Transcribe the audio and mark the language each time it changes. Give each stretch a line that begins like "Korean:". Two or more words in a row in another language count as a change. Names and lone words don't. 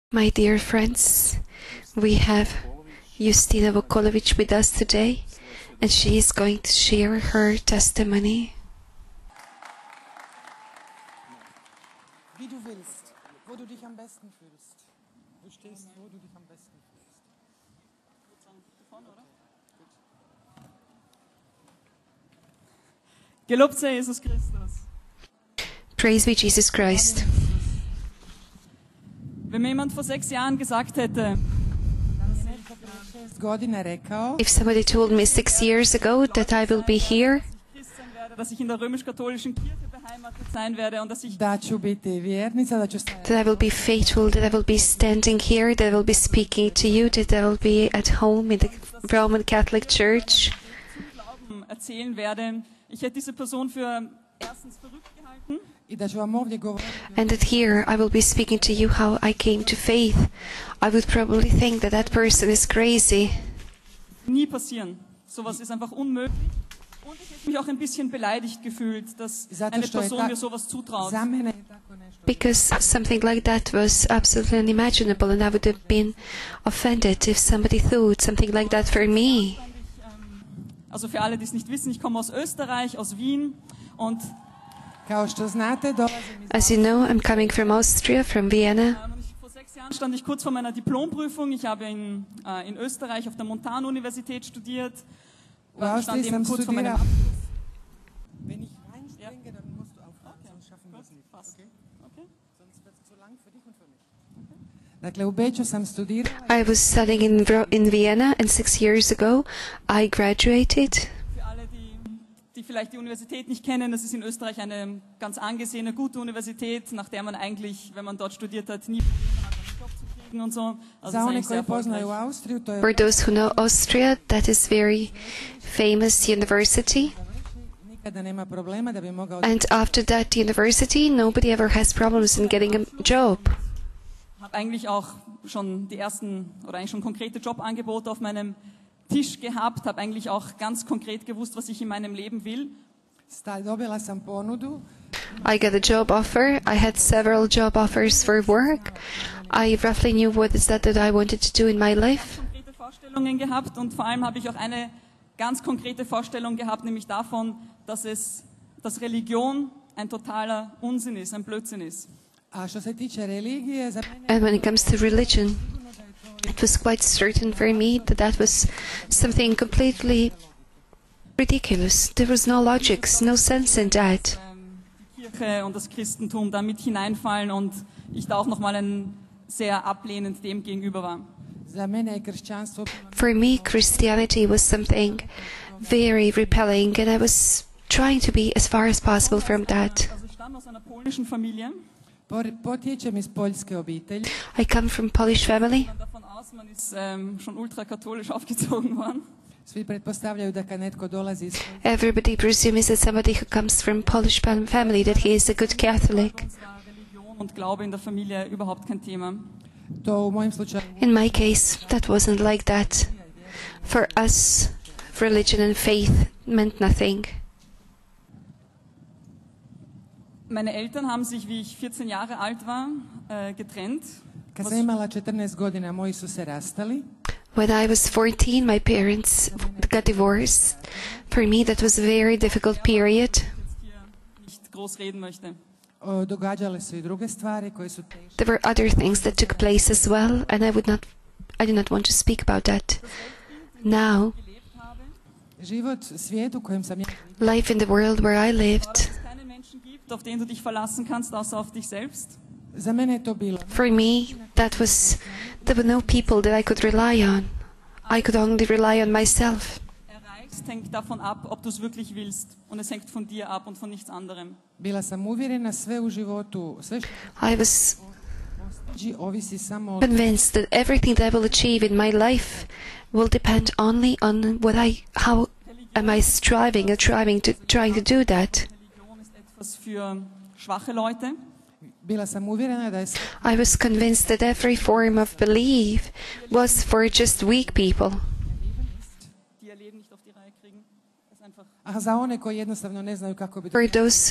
English: My dear friends, we have Justina with us today, and she is going to share her testimony.
German: Wie du willst, wo du dich am besten fühlst. Du stehst, wo du dich am besten fühlst. Gelobt sei Jesus Christus.
English: Praise be Jesus Christ.
German: Wenn mir jemand vor 6 Jahren gesagt hätte,
English: If somebody told me 6 years ago that I will be here,
German: dass ich in der römisch-katholischen Kirche beheimatet sein werde und dass ich
Croatian: da ću biti vjernica, da ću
English: that I will be faithful, that I will be standing here, that I will be speaking to you, that I will be at home in the Roman Catholic Church,
German: Glauben erzählen werde, ich hätte diese Person für erstens verrückt gehalten,
Croatian: i da ću vam ovdje govoriti
English: and that here I will be speaking to you how I came to faith. I would probably think that that person is crazy.
German: nie passieren. Sowas ist einfach unmöglich. Und ich hätte mich auch ein bisschen beleidigt gefühlt, dass
Croatian: Zato
German: eine
Croatian: što je
German: Person mir sowas zutraut.
Croatian: za mene je tako nešto.
English: Because something like that was absolutely unimaginable, and I would have been offended if somebody thought something like that for me.
German: Also für alle, die es nicht wissen, ich komme aus Österreich, aus Wien und
Croatian: Kao što znate, dolazim iz
English: As you know, I'm coming from Austria, from Vienna.
German: vor 6 Jahren stand ich kurz vor meiner Diplomprüfung. Ich habe in Österreich auf der Montanuniversität studiert.
Croatian: U Austriji sam
German: kurz vor meinem
Croatian: studirao.
German: Abschluss. Wenn ich reinspringe, dann musst du aufhören, sonst schaffen wir es nicht.
English: Okay. Okay.
German: Sonst wird es zu lang für dich und für mich.
Croatian: Dakle, u Beču sam studirala.
English: I was studying in Vienna, and 6 years ago I graduated.
German: Für alle, die vielleicht die Universität nicht kennen, das ist in Österreich eine ganz angesehene, gute Universität, nach der man eigentlich, wenn man dort studiert hat, nie Probleme hat, einen Job zu kriegen und so. Also
Croatian: Za
German: es ist
English: one
German: eigentlich sehr
Croatian: koji poznaju
German: erfolgreich.
Croatian: Austriju, to je
English: For those who know Austria, that is very famous university.
Croatian: nikada nema problema da bi mogao
English: And after that university, nobody ever has problems in getting a job.
German: Habe eigentlich auch schon die ersten oder eigentlich schon konkrete Jobangebote auf meinem Tisch gehabt, habe eigentlich auch ganz konkret gewusst, was ich in meinem Leben will.
Croatian: Dobila sam ponudu.
English: I got a job offer. I had several job offers for work. I roughly knew what is that I wanted to do in my life.
German: Konkrete Vorstellungen gehabt und vor allem habe ich auch eine ganz konkrete Vorstellung gehabt, nämlich davon, dass Religion ein totaler Unsinn ist, ein Blödsinn ist.
Croatian: A što se tiče religije, za mene
English: And when it comes to religion, it was quite certain for me that that was something completely ridiculous. There was no logic, no sense in that.
German: Die Kirche und das Christentum da mit hineinfallen und ich da auch nochmal sehr ablehnend dem gegenüber war.
Croatian: za mene je kršćanstvo
English: For me, Christianity was something very repelling, and I was trying to be as far as possible from that.
German: Also ich stamme aus einer polnischen Familie.
Croatian: potječem iz poljske obitelji.
English: I come from Polish family.
German: Man davon aus, man ist schon ultrakatholisch aufgezogen worden.
Croatian: Svi pretpostavljaju da kad netko dolazi iz
English: Everybody presumes that somebody who comes from Polish family that he is a good Catholic.
German: Uns war Religion und Glaube in der Familie überhaupt kein Thema.
Croatian: to u mojim slučaju
English: In my case, that wasn't like that. For us, religion and faith meant nothing.
German: Meine Eltern haben sich, wie ich 14 Jahre alt war, getrennt.
Croatian: kad sam imala 14 godina moji su se rastali.
English: When I was 14, my parents got divorced. For me, that was a very difficult period.
German: Jetzt hier nicht groß reden möchte.
Croatian: Događale su i druge stvari koje su teške.
English: There were other things that took place as well, and I do not want to speak about that now.
German: Gelebt habe,
Croatian: Život, svijet u kojem sam ja
English: Life in the world where I lived,
German: dass es keinen Menschen gibt, auf den du dich verlassen kannst, außer auf dich selbst.
Croatian: za mene je to bilo.
English: for me, there were no people that I could rely on. I could only rely on myself.
German: Erreichst hängt davon ab, ob du es wirklich willst. Und es hängt von dir ab und von nichts anderem.
Croatian: Bila sam uvjerena sve u životu, sve što
English: I was
Croatian: postići ovisi samo od
English: convinced that everything that I will achieve in my life will depend only on how am I striving and trying to do that.
German: Religion ist etwas für schwache Leute.
Croatian: Bila sam uvjerena da je sve
English: I was convinced that every form of belief was for just weak people.
German: Die ihr Leben nicht auf die Reihe kriegen. Das ist einfach
Croatian: a za one koji jednostavno ne znaju kako bi